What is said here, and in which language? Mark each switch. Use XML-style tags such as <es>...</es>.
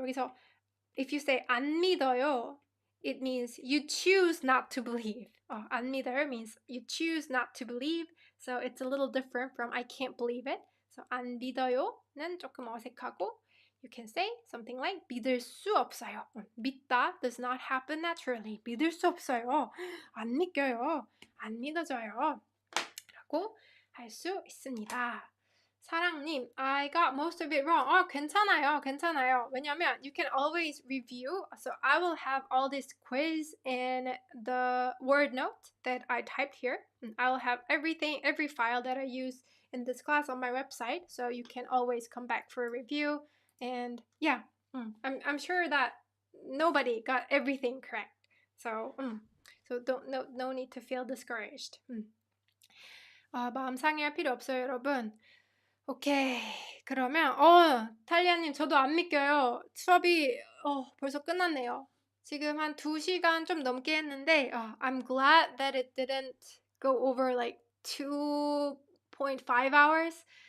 <en>여기서 if you say 안 믿어요, it means you choose not to believe. 안 믿어요 means you choose not to believe. So it's a little different from I can't believe it. So</en> <ko>안 믿어요는 조금 어색하고</ko> <en>you can say something like 믿을 수 없어요. 믿다 does not happen naturally.</en> <ko>믿을 수 없어요. 안 믿겨요. 안 믿어져요. 라고 할 수 있습니다.</ko> <en>사랑님, I got most of it wrong.</en> <ko>괜찮아요. 왜냐면</ko> <en>you can always review. So I will have all this quiz in the word note that I typed here. I will have every file that I use in this class on my website. So you can always come back for a review. And yeah, I'm sure that nobody got everything correct. So no need to feel discouraged.</en> <ko>마음 상해할 필요 없어요, 여러분. 오케이. 그러면 탈리아님 저도 안 믿겨요. 수업이 벌써 끝났네요. 지금 한 2시간 좀 넘게 했는데</ko> <en>I'm glad that it didn't go over like 2.5 hours.</en>